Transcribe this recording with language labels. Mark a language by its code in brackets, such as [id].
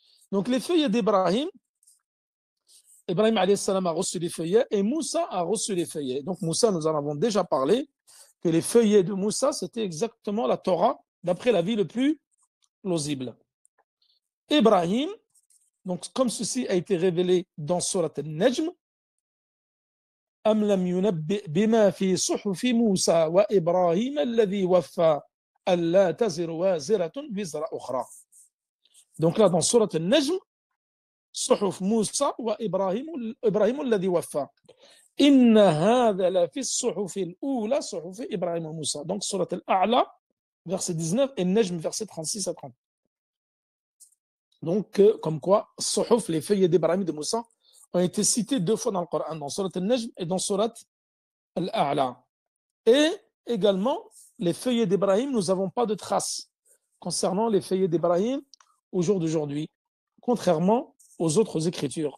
[fr] Donc les feuillets d'Ibrahim, Ibrahim alayhi salam a reçu les feuillets et Moussa a reçu les feuillets. Donc Moussa, nous en avons déjà parlé, que les feuillets de Moussa, c'était exactement la Torah, d'après l'avis le plus plausible. Ibrahim, donc comme ceci a été révélé dans Surat al-Najm, [ar] أم لم ينبئ بما في صحف موسى وإبراهيم الذي وفى ألا تزر وازرة وزر أخرى. [fr] Donc là dans Surat al-Najm, [ar] صحف موسى وإبراهيم الذي وفى إن هذا لفي الصحف الأولى صحف إبراهيم وموسى. [fr] Donc Surat al-A'la, verset 19 et Najm, verset 36 à 30. Donc, comme quoi, Suhuf, les feuillets d'Ibrahim et de Moussa, ont été cités deux fois dans le Coran, dans Surat al-Najm et dans Surat al-A'la. Et également, les feuillets d'Ibrahim, nous n'avons pas de traces concernant les feuillets d'Ibrahim au jour d'aujourd'hui, contrairement aux autres écritures.